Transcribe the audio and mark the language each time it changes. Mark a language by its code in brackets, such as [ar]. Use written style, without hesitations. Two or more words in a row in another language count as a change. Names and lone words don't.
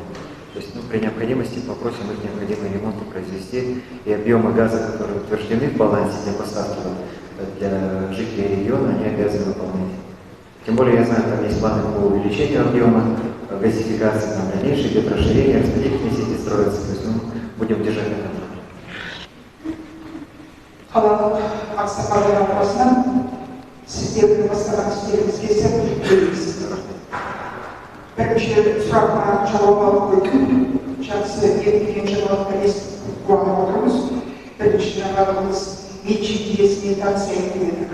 [ru] То есть при необходимости попросим их необходимые ремонты произвести, и объемы газа, которые утверждены в балансе для поставки для жителей региона, они обязаны выполнять. Тем более я знаю, там есть планы по увеличению объема газификации, там дальнейшее идет расширение, распределительные сети строятся, то есть будем держать на контроле. [kk] Қалалық ақсақалдар арасынан сіздердің бастаған істеріңізге сәттілік тілейміз. Бірінші сұраққа жауап алып қойдым. Жақсы ертілген жаңалықтар естіп қуанып отырмыз. Бірінші жаңалығымыз меншік иесіне тапсырып едік.